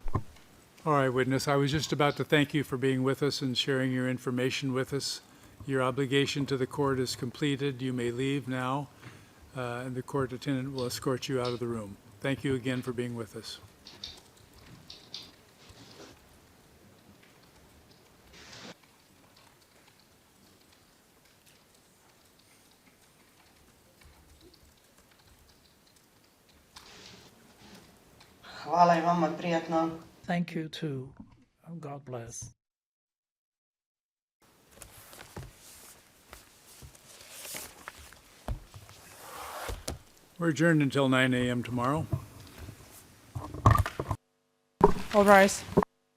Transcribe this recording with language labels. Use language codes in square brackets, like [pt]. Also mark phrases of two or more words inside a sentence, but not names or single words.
[en] All right, witness, I was just about to thank you for being with us and sharing your information with us. Your obligation to the court is completed. You may leave now, and the court attendant will escort you out of the room. Thank you again for being with us. [sr] Hvala i vama, prijatno. [en] Thank you too. God bless. We're adjourned until 9 a.m. tomorrow. All rise.